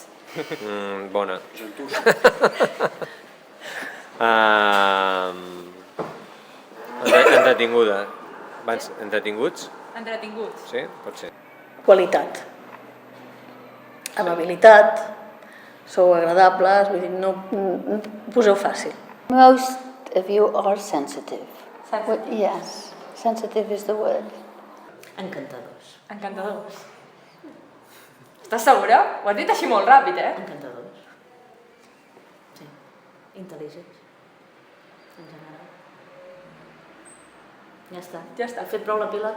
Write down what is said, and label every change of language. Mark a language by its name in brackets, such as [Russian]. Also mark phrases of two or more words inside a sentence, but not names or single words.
[Catalan] Bona. Entretinguda. Entretinguts? Entretinguts. Sí, pot ser. Qualitat. Amabilitat. Sou agradables, vull dir, no poseu fàcil. [English] Most of you are sensitive. Yes, sensitive is the word. [Catalan] Encantadors. Encantadors. Estàs segura? Ho has dit així molt ràpid, Encantadors. Sí. Intel·ligents. En general. Ja està. Ja està. Has fet prou la pilota?